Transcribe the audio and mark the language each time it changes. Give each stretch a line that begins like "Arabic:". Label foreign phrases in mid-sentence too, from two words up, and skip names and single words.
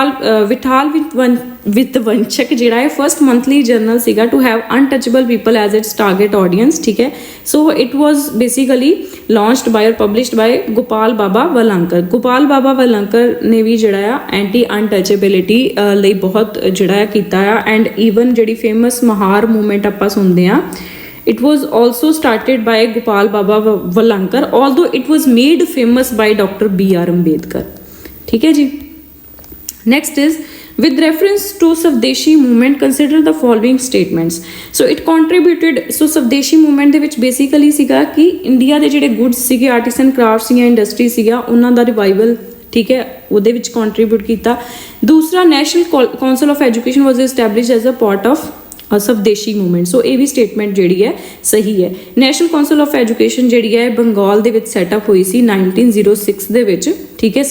English: ਵਿਧਵੰਸ਼ਕ
Punjabi: ਜਿਹੜਾ ਹੈ
English: first monthly journal ਸੀਗਾ to have untouchable people as its target audience,
Punjabi: ਠੀਕ ਹੈ।
English: so it was basically launched by ਔਰ published by ਗੋਪਾਲ ਬਾਬਾ ਵਲੰਕਰ।
Punjabi: ਗੋਪਾਲ ਬਾਬਾ ਵਲੰਕਰ ਨੇ ਵੀ ਜਿਹੜਾ ਆ
English: anti untouchability
Punjabi: ਲਈ ਬਹੁਤ ਜਿਹੜਾ ਆ ਕੀਤਾ ਆ,
English: and even
Punjabi: ਜਿਹੜੀ
English: famous Mahar movement
Punjabi: ਆਪਾਂ ਸੁਣਦੇ ਆ,
English: it was also started by Gopal Baba Valankar, although it was made famous by Dr. B.R.
Punjabi: Ambedkar, ਠੀਕ ਹੈ ਜੀ।
English: Next is with reference to Swadeshi movement consider the following statements। so it contributed, so Swadeshi movement
Punjabi: ਦੇ ਵਿੱਚ basically ਸੀਗਾ ਕਿ ਇੰਡੀਆ ਦੇ ਜਿਹੜੇ ਗੁੱਡਸ ਸੀਗੇ,
English: artisan craft
Punjabi: ਸੀਗੀਆਂ, ਇੰਡਸਟਰੀ ਸੀਗਾ, ਉਹਨਾਂ ਦਾ ਰਿਵਾਈਵਲ, ਠੀਕ ਹੈ, ਉਹਦੇ ਵਿੱਚ ਕੰਟਰੀਬਿਊਟ ਕੀਤਾ।
English: ਦੂਸਰਾ National Council of Education was established as a part of Swadeshi movement.
Punjabi: ਸੋ ਇਹ ਵੀ ਸਟੇਟਮੈਂਟ ਜਿਹੜੀ ਹੈ ਸਹੀ ਹੈ। ਨੈਸ਼ਨਲ ਕਾਉਂਸਲ ਆਫ ਐਜੂਕੇਸ਼ਨ ਜਿਹੜੀ ਹੈ ਬੰਗਾਲ ਦੇ ਵਿੱਚ ਸੈਟਅਪ ਹੋਈ ਸੀ 1906 ਦੇ ਵਿੱਚ, ਠੀਕ ਹੈ।